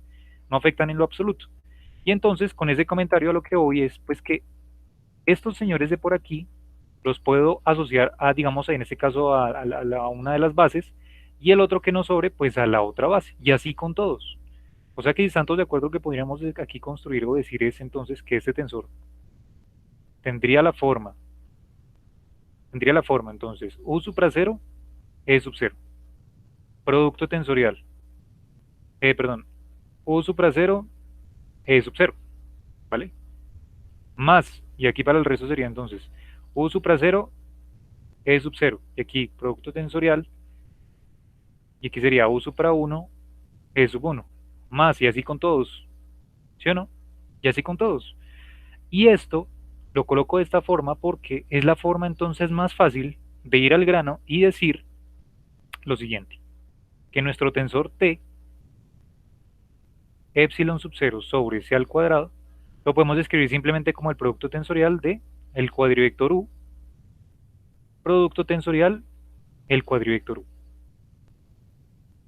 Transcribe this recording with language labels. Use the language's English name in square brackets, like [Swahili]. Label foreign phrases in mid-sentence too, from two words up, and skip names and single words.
[Spanish] No afectan en lo absoluto. Y entonces, con ese comentario a lo que voy es, pues que estos señores de por aquí los puedo asociar a, digamos, en este caso a una de las bases, y el otro que nos sobre, pues a la otra base, y así con todos. O sea que si están todos de acuerdo que podríamos aquí construir o decir es entonces que este tensor tendría la forma entonces U supra 0, E sub 0, producto tensorial, perdón, U supra 0, E sub 0, ¿vale? Más, y aquí para el resto sería entonces U supra 0, E sub 0, y aquí producto tensorial, y aquí sería U supra 1, E sub 1, más, y así con todos, ¿sí o no? Y así con todos. Y esto lo coloco de esta forma porque es la forma entonces más fácil de ir al grano y decir lo siguiente, que nuestro tensor T, epsilon sub 0 sobre C al cuadrado, lo podemos escribir simplemente como el producto tensorial de el cuadrivector U, producto tensorial, el cuadrivector U.